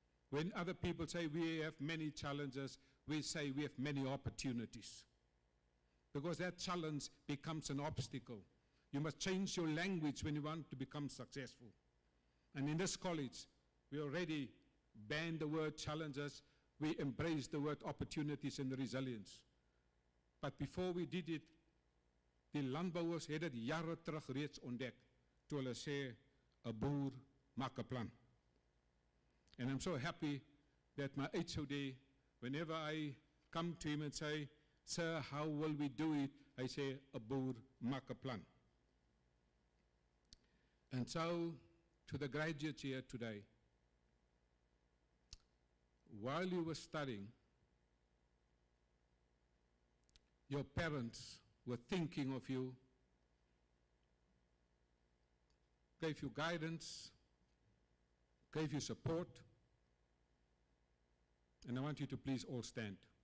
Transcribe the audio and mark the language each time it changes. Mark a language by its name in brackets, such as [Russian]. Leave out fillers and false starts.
[English] When other people say we have many challenges, we say we have many opportunities. Because that challenge becomes an obstacle. You must change your language when you want to become successful. And in this college, we already banned the word challenges, we embraced the word opportunities and resilience. But before we did it, [Afrikaans] die landbouwers het dit jare terug reeds ontdek, toe hulle sê, 'n boer maak 'n plan. [English] And I'm so happy that my HOD, whenever I come to him and say, "Sir, how will we do it?" I say, [Afrikaans] "A boer maak 'n plan." [English] And so, to the graduates here today, while you were studying, your parents were thinking of you, gave you guidance, gave you support, and I want you to please all stand.